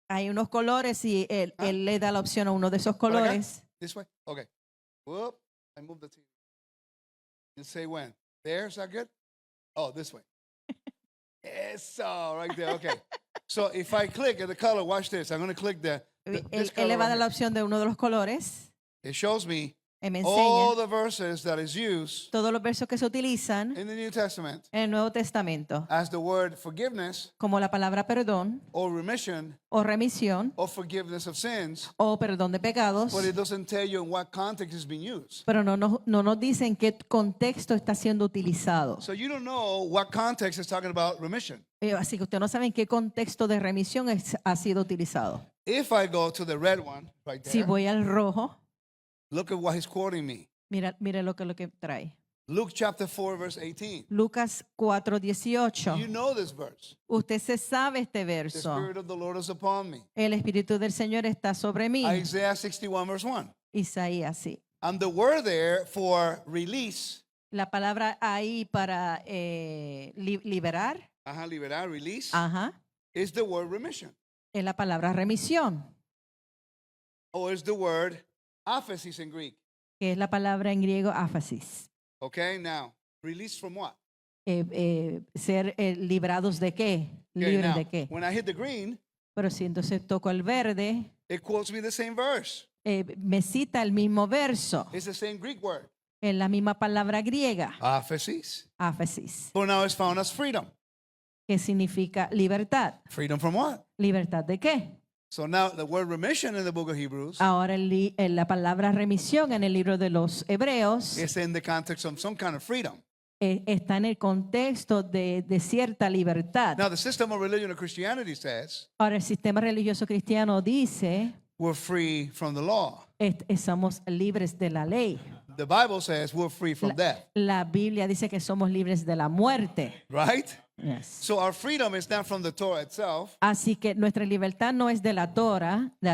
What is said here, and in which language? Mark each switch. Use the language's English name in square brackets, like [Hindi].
[Spanish] hay unos colores y él le da la opción a uno de esos Por acá. colores. [English] this way, okay. Whoop, I move the TV. And say when. There, is that good? Oh, this way. Eso, right there. Okay. So if I click at the color, watch this. I'm going to click this [Spanish] Él le [English] color [Spanish] va a [English] right [Spanish] dar la [English] here. [Spanish] opción de uno de los colores. [English] It shows me [Spanish] Me [English] all [Spanish] enseña [English] the verses that is used [Spanish] todos los versos que se utilizan [English] in the New Testament [Spanish] en el Nuevo Testamento, [English] as the word forgiveness [Spanish] como la palabra perdón [English] or remission [Spanish] o remisión [English] or forgiveness of sins, [Spanish] o perdón de pecados, [English] but it doesn't tell you in what context it's being used. [Spanish] pero no nos dicen qué contexto está siendo utilizado. [English] So you don't know what context is talking about remission. [Spanish] Así que usted no sabe en qué contexto de remisión ha sido utilizado. [English] If I go to the red one right [Spanish] Si [English] there, [Spanish] voy al rojo, [English] look at what he's quoting me. [Spanish] mira lo que trae. [English] Luke chapter 4, verse 18. [Spanish] Lucas 4:18. [English] You know this verse. [Spanish] Usted se sabe este [English] The [Spanish] verso. [English] Spirit of the Lord is upon me. [Spanish] El Espíritu del Señor está sobre mí. [English] Isaiah 61, verse 1. [Spanish] Isaías, sí. [English] And the word there for release, [Spanish] La palabra ahí para liberar, liberar, release, ajá, [English] is the word remission. [Spanish] es la palabra remisión, [English] Or is the word aphesis in Greek. [Spanish] que es la palabra en griego áfasis. [English] Okay, now, release from what? [Spanish] Ser librados de qué, Okay, libres [English] now, [Spanish] de qué. [English] when I hit the green, [Spanish] Pero si entonces toco el verde, [English] it quotes me the same verse. [Spanish] me cita el mismo verso, [English] It's the same Greek word, [Spanish] en la misma palabra griega, [English] aphesis. [Spanish] áfasis, [English] But now it's found as freedom. [Spanish] que significa libertad. [English] Freedom from what? [Spanish] ¿Libertad de qué? [English] So now the word remission in the book of Hebrews [Spanish] Ahora la palabra remisión en el libro de los Hebreos [English] is in the context of some kind of freedom. [Spanish] está en el contexto de cierta libertad. [English] Now the system of religion of Christianity says [Spanish] Ahora el sistema religioso cristiano dice [English] we're free from the law. [Spanish] somos libres de la ley. [English] The Bible says we're free from death, [Spanish] La Biblia dice que somos libres de la muerte. [English] right? Yes. So our freedom is not from the Torah itself. [Spanish] Así que nuestra libertad no es de la Torah,